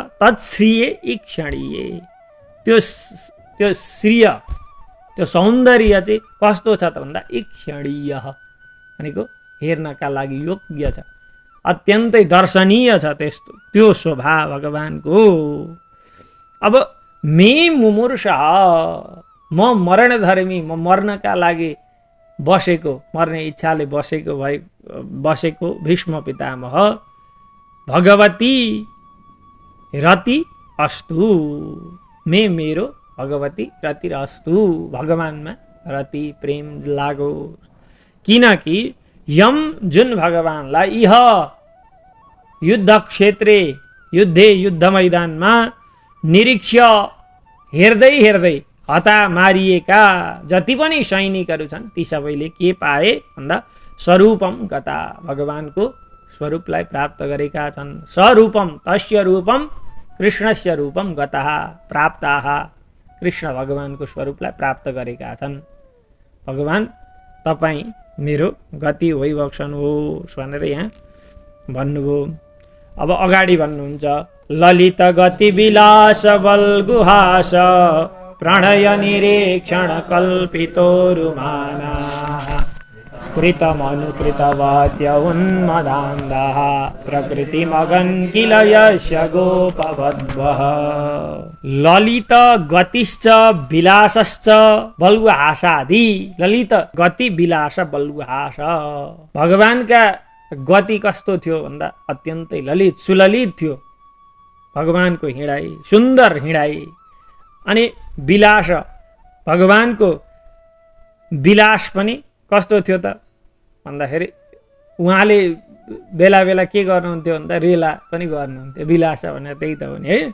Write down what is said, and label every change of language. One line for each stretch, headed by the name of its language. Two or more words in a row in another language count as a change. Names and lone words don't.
Sanskrit: तत्श्रिय ईक्षणीय,
Nepali: त्यो श्रिय, त्यो सौन्दर्य चाहिँ कस्तो छ त भन्दा ईक्षणीय भनेको हेर्नका लागि योग्य छ, अत्यन्तै दर्शनीय छ त्यस्तो त्यो शोभा भगवानको। अब
Sanskrit: मे मुमुर्षा,
Nepali: म मरणधर्मी, म मर्नका लागि बसेको, मर्ने इच्छाले बसेको भीष्म पितामह
Sanskrit: भगवती रति अस्तु,
Nepali: मेरो
Sanskrit: भगवती रति अस्तु,
Nepali: भगवानमा रति प्रेम लागो। किनकि यम, जुन भगवानलाई
Sanskrit: इह युद्ध क्षेत्रे,
Nepali: युद्ध मैदानमा निरीक्ष्य, हेर्दै हेर्दै हता मारिएका जति पनि सैनिकहरू छन् ती सबैले के पाए भन्दा
Sanskrit: स्वरूपम गता,
Nepali: भगवानको स्वरूपलाई प्राप्त गरेका छन्।
Sanskrit: स्वरूपम, तस्य रूपम कृष्णस्य रूपम गतः प्राप्ताः,
Nepali: कृष्ण भगवानको स्वरूपलाई प्राप्त गरेका छन्। भगवान तपाईँ मेरो गति होइबक्सनुहोस् भनेर यहाँ भन्नुभयो। अब अगाडि भन्नुहुन्छ,
Sanskrit: ललित गति विलास बलगुहास प्रणय निरीक्षण कल्पितोरुमाना कृतमनुकृत वाद्य उन्मदान्धः प्रकृतिमगन् किल यस्य गोपवद्वः। ललित गतिश्च विलासश्च बलुहासादि, ललित गति विलास बलुहास,
Nepali: भगवानका गति कस्तो थियो भन्दा अत्यन्तै ललित, सुललित थियो भगवानको हिँडाइ, सुन्दर हिँडाइ। अनि विलास, भगवानको विलास पनि कस्तो थियो त भन्दाखेरि उहाँले बेला बेला के गर्नुहुन्थ्यो भन्दा रेला पनि गर्नुहुन्थ्यो, विलास भनेर त्यही त हो नि है।